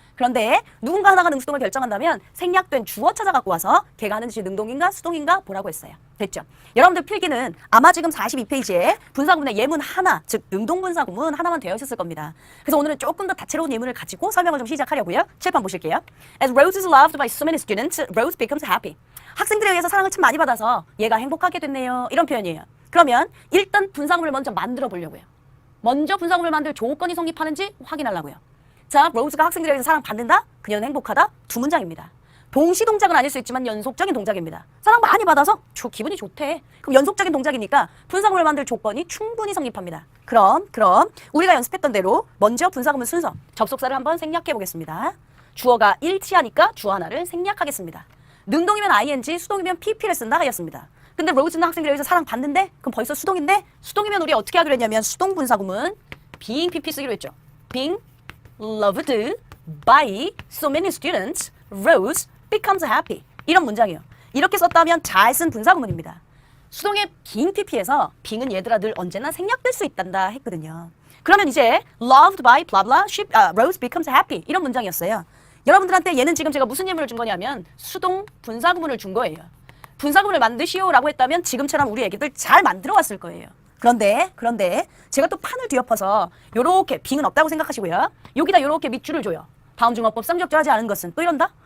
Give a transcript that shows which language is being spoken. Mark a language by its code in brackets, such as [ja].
[ko] 그런데 누군가 하나가 능수동을 결정한다면 생략된 주어 찾아갖고 와서 걔가 하는 짓이 능동인가 수동인가 보라고 했어요. 됐죠? 여러분들 필기는 아마 지금 42페이지에 분사구문의 예문 하나, 즉 능동분사구문 하나만 되어 있었을 겁니다. 그래서 오늘은 조금 더 다채로운 예문을 가지고 설명을 좀 시작하려고요. 칠판 보실게요. [en] As Rose is loved by so many students, Rose becomes happy. [ko] 학생들에 의해서 사랑을 참 많이 받아서 얘가 행복하게 됐네요. 이런 표현이에요. 그러면 일단 분사구문을 먼저 만들어 보려고요. 먼저 분사구문을 만들 조건이 성립하는지 확인하려고요. 자, 로즈가 학생들에 의해서 사랑받는다? 그녀는 행복하다? 두 문장입니다. 동시 동작은 아닐 수 있지만 연속적인 동작입니다. 사랑 많이 받아서 기분이 좋대. 그럼 연속적인 동작이니까 분사구문을 만들 조건이 충분히 성립합니다. 그럼 우리가 연습했던 대로 먼저 분사구문 순서, 접속사를 한번 생략해 보겠습니다. 주어가 일치하니까 주어 하나를 생략하겠습니다. 능동이면 ing, 수동이면 pp를 쓴다 하였습니다. 근데 로즈는 학생들에 의해서 사랑받는데? 그럼 벌써 수동인데? 수동이면 우리 어떻게 하기로 했냐면 수동 분사구문 being pp 쓰기로 했죠. [en] being loved by so many students, Rose becomes happy. [ko] 이런 문장이에요. 이렇게 썼다면 잘 쓴 분사구문입니다. 수동의 being pp에서 being은 얘들아 늘 언제나 생략될 수 있단다 했거든요. [en] 그러면 이제 loved by blah blah, Rose becomes happy. [ko] 이런 문장이었어요. 여러분들한테 얘는 지금 제가 무슨 예문을 준 거냐면 수동 분사구문을 준 거예요. 분사구문을 만드시오라고 했다면 지금처럼 우리 애기들 잘 만들어 왔을 거예요. 그런데 제가 또 판을 뒤엎어서 요렇게 빙은 없다고 생각하시고요. 여기다 요렇게 밑줄을 줘요. 다음 중어법 쌍적절하지 않은 것은 또 이런다?